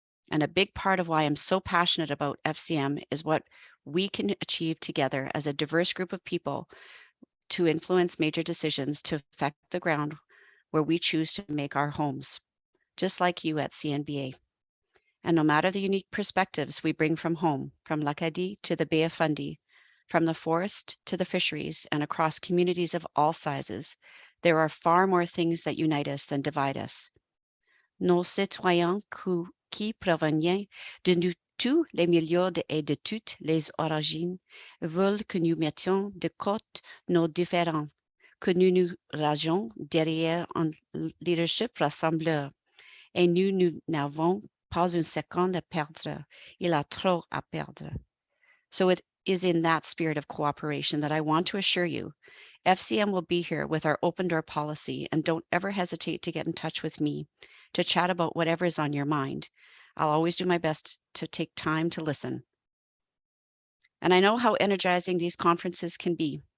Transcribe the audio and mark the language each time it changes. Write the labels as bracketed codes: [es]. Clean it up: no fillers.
[en] And a big part of why I'm so passionate about FCM is what we can achieve together as a diverse group of people to influence major decisions to affect the ground where we choose to make our homes, just like you at CNBA. And no matter the unique perspectives we bring from home, from l'Acadie to the Bay of Fundy, from the forest to the fisheries, and across communities of all sizes, there are far more things that unite us than divide us. [fr] Nos citoyens qui proviennent de nous tous les milieux et de toutes les origines veulent que nous mettions de côté nos différends, que nous nous rangions derrière un leadership rassembleur. Et nous n'avons pas une seconde à perdre. Il a trop à perdre. [en] So it is in that spirit of cooperation that I want to assure you, FCM will be here with our open door policy, and don't ever hesitate to get in touch with me to chat about whatever is on your mind. I'll always do my best to take time to listen. And I know how energizing these conferences can be.